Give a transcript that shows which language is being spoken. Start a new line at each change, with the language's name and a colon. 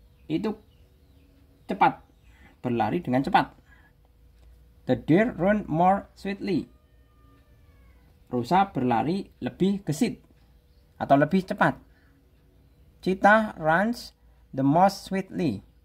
Indonesian: Itu cepat, berlari dengan cepat.
English: The deer run more swiftly.
Indonesian: Rusa berlari lebih gesit atau lebih cepat.
English: Cheetah runs the most swiftly.